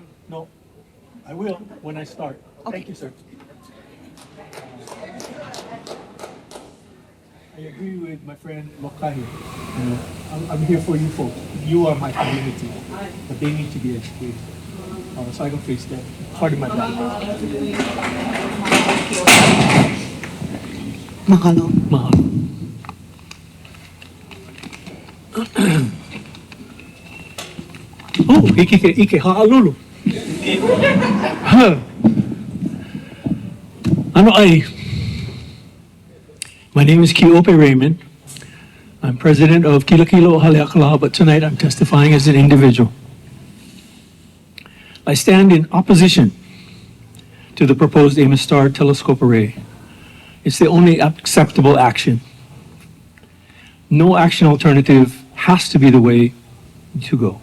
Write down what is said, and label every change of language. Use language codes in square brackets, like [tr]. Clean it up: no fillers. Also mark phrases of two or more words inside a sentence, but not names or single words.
[en] No, I will when I start. Thank you, sir. I agree with my friend Lokahi. You know, I'm here for you folks. You are my community, but they need to be educated. So I can face that. Pardon my back. Mahalo. [haw] Mahalo. Oh, ike ha'alulu. Ano ai? [en] My name is Kiope Raymond. I'm president of Kilo Kilo Haleakalā, but tonight I'm testifying as an individual. I stand in opposition to the proposed AMOS STAR telescope array. It's the only acceptable action. No action alternative has to be the way to go.